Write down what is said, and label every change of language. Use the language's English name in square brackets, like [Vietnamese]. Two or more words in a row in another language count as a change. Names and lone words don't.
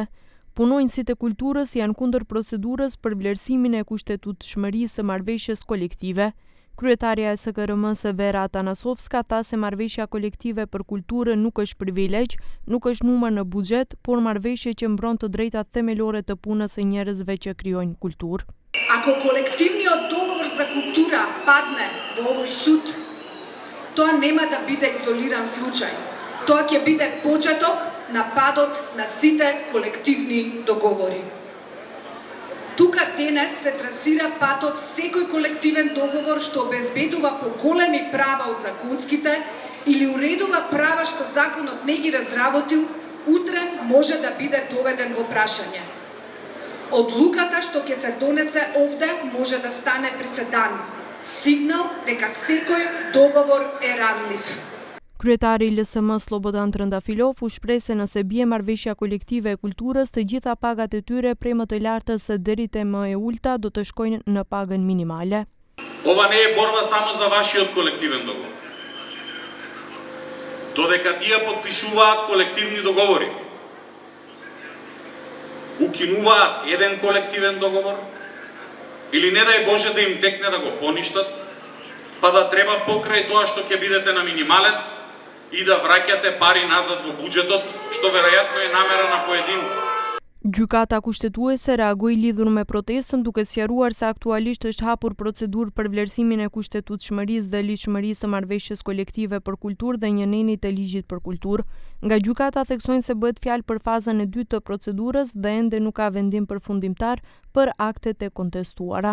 [Albanian] Punonjësit e kulturës janë kundër procedurës për vlerësimin e kushtetutshmërisë së marrëveshjes kolektive. Kryetaria e SKRM-së Vera Atanasovska tha se marrëveshja kolektive për kulturën nuk është privilegj, nuk është numër në buxhet, por marrëveshje që mbron të drejtat themelore të punës së njerëzve që krijojnë kulturë. [Macedonian] Ako kolektivniот договор за култура падне во овој суд, тоа нема да биде изолиран случај. Тоа ќе биде почеток на падот на сите колективни договори. Тука денес се трасира патот секој колективен договор што обезбедува поголеми права од законските или уредува права што законот не ги разработил, утре може да биде доведен во прашање. Одлуката што ќе се донесе овде може да стане преседан. Сигнал дека секој договор е ранлив. [Albanian] Kryetari i LSM Slobodan Trëndafilov u shpreh se nëse bie marrëveshja kolektive e kulturës, të gjitha pagat e tyre prej më të lartës deri te më e ulta do të shkojnë në pagën minimale. [Macedonian] Ова не е борба само за вашиот колективен договор. Додека тие подпишуваат колективни договори, укинуваат еден колективен договор, или не дај Боже да им текне да го поништат, па да треба покрај тоа што ќе бидете на минималец и да враќате пари назад во буџетот, што веројатно е намера на поединци. [Albanian] Gjykata kushtetuese reagoi lidhur me protestën duke sqaruar se aktualisht është hapur procedurë për vlerësimin e kushtetutshmërisë dhe ligjshmërisë së marrëveshjes kolektive për kulturë dhe njënenit të ligjit për kulturë. Nga gjykata theksojnë se bëhet fjalë për fazën e dytë të procedurës dhe ende nuk ka vendim përfundimtar për aktet e kontestuara.